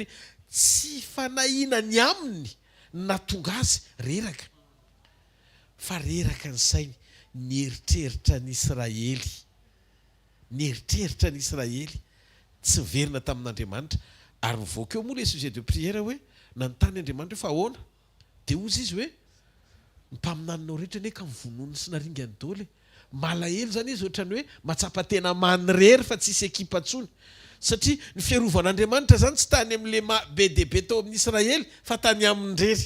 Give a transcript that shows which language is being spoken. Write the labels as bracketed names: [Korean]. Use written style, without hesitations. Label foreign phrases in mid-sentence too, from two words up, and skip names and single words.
[Malagasy] Tsy fanahinany aminy natonga azy reraka, fa reraka ny sainy, nieritreritra ny Israely. Nieritreritra ny Israely tsy verina tamin'Andriamanitra ary mivoaka eo moa [French] le sujet de prière [Malagasy] hoe nanontany Andriamanitra fa ahoana? Dia ozy izy hoe mpaminaninao rehetra ne ka mivonony sy naringany daholo. Malahelo zany izy ohatrany hoe matsapa tena manirery fa tsisy ekipa ntsony. Satria ny fiarovan'Andriamanitra zany tsy tany amin'le be dia be tao amin'ny Israely fa tany amin'ny rery.